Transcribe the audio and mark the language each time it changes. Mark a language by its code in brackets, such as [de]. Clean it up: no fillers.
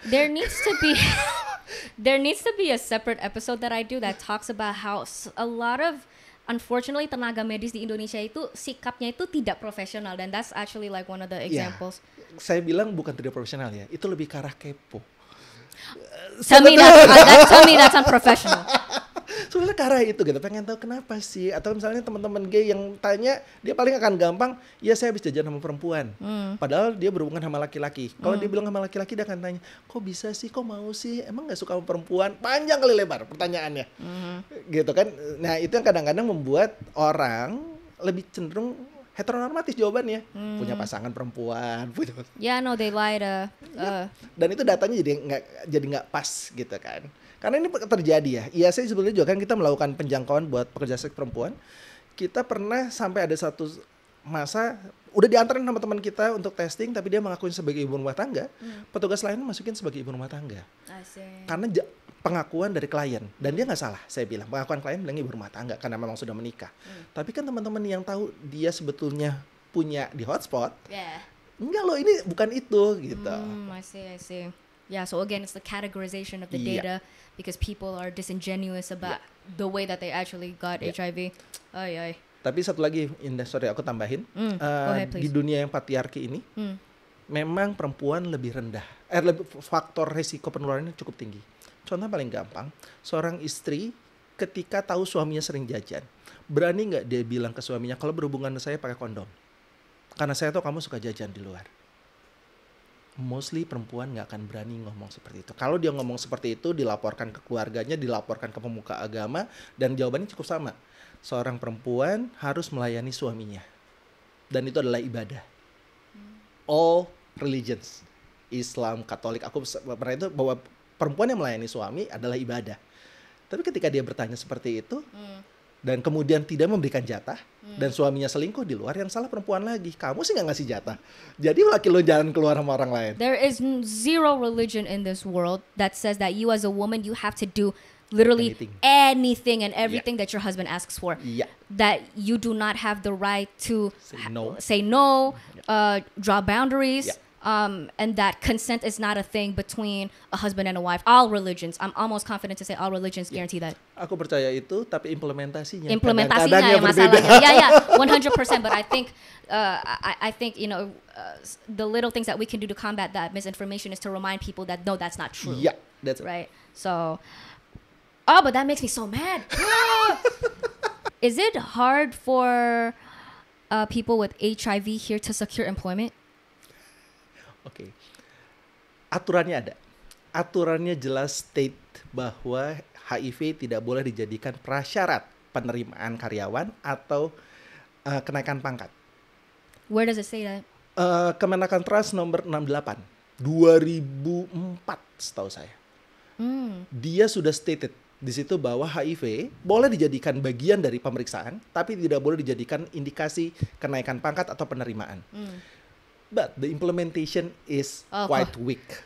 [en] There needs to be a separate episode that I do that talks about how a lot of, unfortunately, [id] tenaga medis di Indonesia itu sikapnya itu tidak profesional, dan [en] that's actually like one of the examples. [id] Saya bilang bukan tidak profesional ya, itu lebih ke arah kepo. [en] Tell me that's unprofessional. [id] Soalnya ke arah itu gitu, pengen tahu kenapa sih. Atau misalnya teman-teman gay yang tanya, dia paling akan gampang, ya saya habis jajan sama perempuan. Padahal dia berhubungan sama laki-laki. Kalau dia bilang sama laki-laki, dia akan tanya, kok bisa sih, kok mau sih, emang gak suka sama perempuan? Panjang kali lebar pertanyaannya. Gitu kan. Nah itu yang kadang-kadang membuat orang lebih cenderung heteronormatif jawabannya. Punya pasangan perempuan. [en] Yeah, no, they lied. [id] Dan itu datanya jadi nggak pas gitu kan. Karena ini terjadi ya. Iya, saya sebenarnya juga kan kita melakukan penjangkauan buat pekerja seks perempuan. Kita pernah sampai ada satu masa udah diantarin sama teman kita untuk testing, tapi dia mengakuin sebagai ibu rumah tangga. Petugas lain masukin sebagai ibu rumah tangga. Karena pengakuan dari klien, dan dia nggak salah. Saya bilang pengakuan klien bilang ibu rumah tangga karena memang sudah menikah. Tapi kan teman-teman yang tahu dia sebetulnya punya di hotspot, enggak loh, ini bukan itu gitu. [en] I see. Yeah, so again, it's the categorization of the data because people are disingenuous about the way that they actually got HIV. [id] Tapi satu lagi, Indah, sorry aku tambahin. [en] Go ahead, [id] di dunia yang patriarki ini, memang perempuan lebih rendah. Faktor resiko penularannya cukup tinggi. Contoh paling gampang, seorang istri ketika tahu suaminya sering jajan, berani nggak dia bilang ke suaminya, kalau berhubungan dengan saya pakai kondom? Karena saya tahu kamu suka jajan di luar. Mostly perempuan nggak akan berani ngomong seperti itu. Kalau dia ngomong seperti itu, dilaporkan ke keluarganya, dilaporkan ke pemuka agama, dan jawabannya cukup sama. Seorang perempuan harus melayani suaminya. Dan itu adalah ibadah. [en] All religions, [id] Islam, Katolik, aku pernah itu bahwa perempuan yang melayani suami adalah ibadah. Tapi ketika dia bertanya seperti itu, dan kemudian tidak memberikan jatah, dan suaminya selingkuh di luar, yang salah perempuan lagi. Kamu sih nggak ngasih jatah. Jadi laki lo jalan keluar sama orang lain. [en] There is zero religion in this world that says that you as a woman, you have to do literally anything and everything that your husband asks for. That you do not have the right to say no, draw boundaries. And that consent is not a thing between a husband and a wife. All religions, I'm almost confident to say all religions guarantee that. [id] Aku percaya itu, tapi implementasinya yang masalahnya. Yeah, 100%. [en] But I think, you know, the little things that we can do to combat that misinformation is to remind people that no, that's not true. Yeah, that's right. So, but that makes me so mad. Is it hard for people with HIV here to secure employment? [id] Oke. Aturannya ada. Aturannya jelas state bahwa HIV tidak boleh dijadikan prasyarat penerimaan karyawan atau kenaikan pangkat. Where does it say that? Kemenaker Trust nomor 68 2004 setahu saya. Dia sudah stated di situ bahwa HIV boleh dijadikan bagian dari pemeriksaan, tapi tidak boleh dijadikan indikasi kenaikan pangkat atau penerimaan. [en] But the implementation is quite weak.